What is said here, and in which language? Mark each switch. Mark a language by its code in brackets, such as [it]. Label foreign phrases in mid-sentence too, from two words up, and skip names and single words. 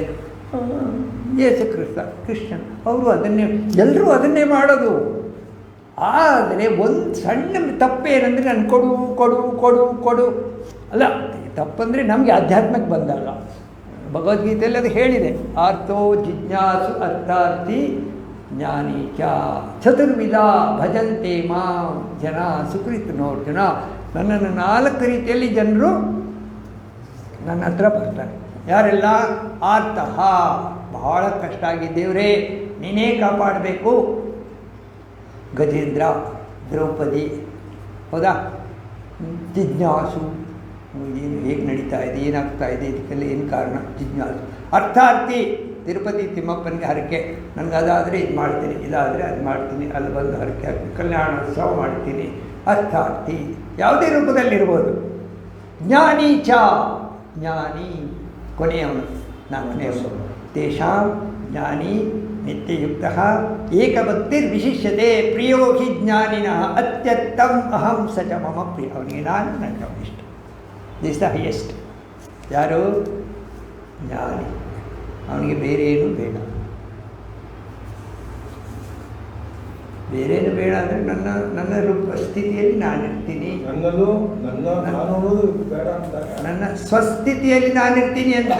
[kn] ಯೇಸು ಕ್ರಿಶ್ಚನ್ ಅವರು ಅದನ್ನೇ, ಎಲ್ಲರೂ ಅದನ್ನೇ ಮಾಡೋದು. ಆದರೆ ಒಂದು ಸಣ್ಣ ತಪ್ಪೇನೆಂದರೆ ನಾನು ಕೊಡು ಕೊಡು ಕೊಡು ಕೊಡು ಅಲ್ಲ, ತಪ್ಪಂದರೆ ನಮಗೆ ಆಧ್ಯಾತ್ಮಕ್ಕೆ ಬಂದಾಗ ಭಗವದ್ಗೀತೆಯಲ್ಲಿ ಅದು ಹೇಳಿದೆ, [sa] ಆರ್ತೋ ಜಿಜ್ಞಾಸು ಅರ್ಥಾರ್ಥಿ ಜ್ಞಾನಿ ಚ ಚತುರ್ವಿಧ ಭಜಂತೆ ಮಾಂ ಜನ ಸುಕೃತನೋರ್ಜುನ. [kn] ನನ್ನನ್ನು 4 ರೀತಿಯಲ್ಲಿ ಜನರು ನನ್ನ ಹತ್ರ ಬರ್ತಾರೆ. ಯಾರೆಲ್ಲ? ಆರ್ತಃ, ಬಹಳ ಕಷ್ಟ ಆಗಿ ದೇವರೇ ನೀನೇ ಕಾಪಾಡಬೇಕು. ಗಜೇಂದ್ರ, ದ್ರೌಪದಿ, ಹೌದಾ? ಜಿಜ್ಞಾಸು, ಏನು ಹೇಗೆ ನಡೀತಾ ಇದೆ, ಏನಾಗ್ತಾ ಇದೆ, ಇದಕ್ಕೆಲ್ಲ ಏನು ಕಾರಣ? ಜಿಜ್ಞಾಸು. ಅರ್ಥಾರ್ಥಿ, ತಿರುಪತಿ ತಿಮ್ಮಪ್ಪನಿಗೆ ಹರಕೆ, ನನಗೆ ಅದಾದರೆ ಇದು ಮಾಡ್ತೀನಿ, ಇದಾದರೆ ಅದು ಮಾಡ್ತೀನಿ, ಅಲ್ಲಿ ಬಂದು ಹರಕೆ ಹಾಕಿ ಕಲ್ಯಾಣೋತ್ಸವ ಮಾಡ್ತೀನಿ. ಅರ್ಥಾರ್ಥಿ ಯಾವುದೇ ರೂಪದಲ್ಲಿರ್ಬೋದು. [sa] ಜ್ಞಾನಿ ಚ, [kn] ಜ್ಞಾನಿ ಕೊನೆಯವನು, 4ನೇವನು. [sa] ತೇಷಾಂ ಜ್ಞಾನಿ ನಿತ್ಯಯುಕ್ತ ಏಕಭಕ್ತಿರ್ವಿಶಿಷ್ಯತೆ ಪ್ರಿಯೋ ಹಿ ಜ್ಞಾನಿನಃ ಅತ್ಯತ್ತಂ ಅಹಂ ಸ ಚ ಮಮ ಪ್ರಿಯ. [kn] ಅವನಿಗೆ ನಾನು, ನನಗೆ ಅವನಿಷ್ಟ. [en] this the highest. [kn] ಯಾರು? ಜ್ಞಾನಿ. ಅವನಿಗೆ ಬೇರೆ ಏನು ಬೇಡ, ಬೇರೇನು ಬೇಡ ಅಂದರೆ ನನ್ನ ರೂಪ ಸ್ಥಿತಿಯಲ್ಲಿ ನಾನಿರ್ತೀನಿ, ನನ್ನ ಸ್ವಸ್ಥಿತಿಯಲ್ಲಿ ನಾನಿರ್ತೀನಿ ಅಂತ.